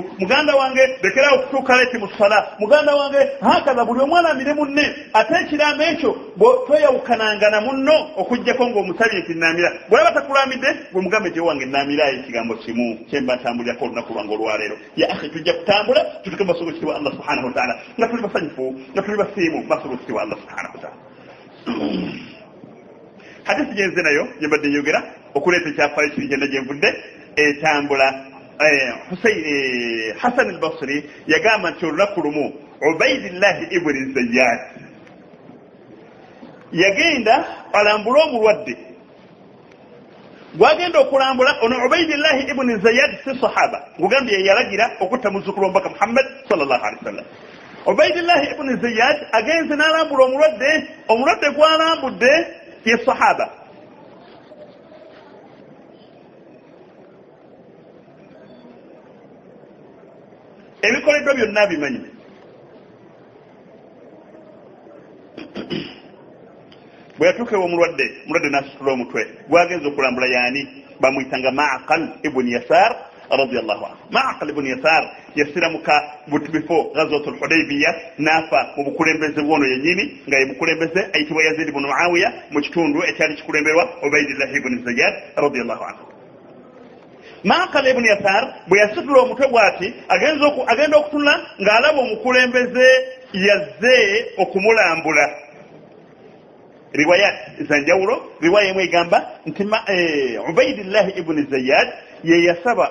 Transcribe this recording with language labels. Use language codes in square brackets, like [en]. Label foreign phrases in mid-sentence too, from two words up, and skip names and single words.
[lg] muganda wange lekerawo okutuuka leeti mu ssala muganda wange hakaza buli omwalamire munne ate ekiraamo ekyo tweyawukananga na munno okuggyako ng'omusabye nti naamira bw'olaba takulamidde gwe mugambe gye wange naamirayo ekigambo kimu kyemba ntambulirako olunaku lwange olwaleero [ar] يا أخي [lg] tujja kutambula tutuke mu masoko kitibwa [ar] الله سبحانه وتعالى [lg] nga tuli basanyufu nga tuli basiimu masoko kitibwa [ar] الله سبحانه وتعالى [lg] hadisi gyenze nayo gyembadde njogera okuleeta ekyafaayo kiri gyenda gyenvudde etambula Hasan al-Basri yagamba nti olunaku lumu Ubaydillah ibn Zayyad yagenda alambula omulwadde gwagenda okulambula ono Ubaydillah ibn Zayyad si sahaba ngugambye yalagira okutta muzzukulu w'omubaka Muhammad [ar] صلى الله عليه وسلم [lg] Ubaydillah ibn Zayyad agenze n'alambula omulwadde gw'alambudde ye sahaba ebikoleddwa byonna bimanyi bwe yatuukewo omulwadde n'asitula omutwe gwagenza okulambula yaani bamuyitanga Ma'qal ibn Yasar [ar] رضي الله عنه [lg] Ma'qal ibn Yasar yasiramuka before ghazwatul Hudaybiyah nafa mu bukulembeze bwono yennyini nga ye bukulembeze ayitibwa Yazid ibn Muawiya mu kitundu ekyali kikulemberwa Ubaydillah ibn Zayyad [ar] رضي الله عنه [lg] Ma'qal ibn Yasar bwe yasitula omutwe bw'ati agenda okutunula ng'alaba omukulembeze yazze okumulambula riwayat zanjawulo riwaya emu egamba nti Ubaydillah ibn Zayyad ye yasaba